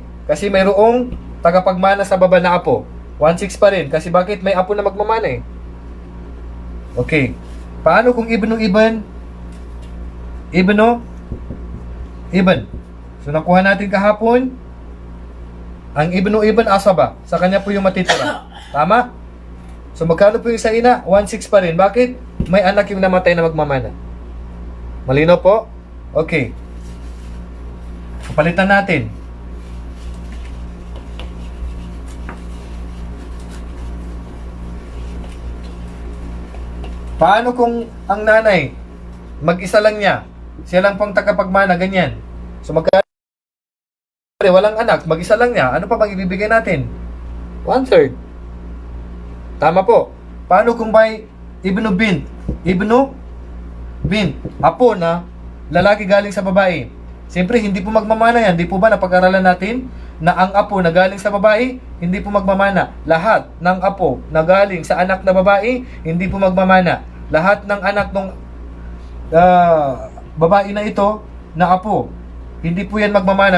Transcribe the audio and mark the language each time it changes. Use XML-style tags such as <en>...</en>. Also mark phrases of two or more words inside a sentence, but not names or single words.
<tl>Kasi mayroong tagapagmana sa baba na apo. 1/6 pa rin. Kasi bakit? May apo na magmamana eh. Okay. Paano kung ibn? Ibn. So, nakuha natin kahapon. Ang</tl> <ar>ibn asaba.</ar> <tl>Sa kanya po yung matitira. Tama? So, magkano po yung sa ina? 1/6 pa rin. Bakit? May anak yung namatay na magmamana. Malinaw po? Okay. Palitan natin. Paano kung ang nanay, mag-isa lang niya, siya lang pang tagapagmana, ganyan. So walang anak, mag-isa lang niya, ano pa bang ibibigay natin? 1/3. Tama po. Paano kung may</tl> <ar>ibnu bint,</ar> <tl>apo na lalaki galing sa babae? Siyempre, hindi po magmamana yan. Hindi po ba napag-aralan natin na ang apo na galing sa babae, hindi po magmamana. Lahat ng apo na galing sa anak na babae, hindi po magmamana. Lahat ng anak ng babae na ito, na apo, hindi po yan magmamana.</tl>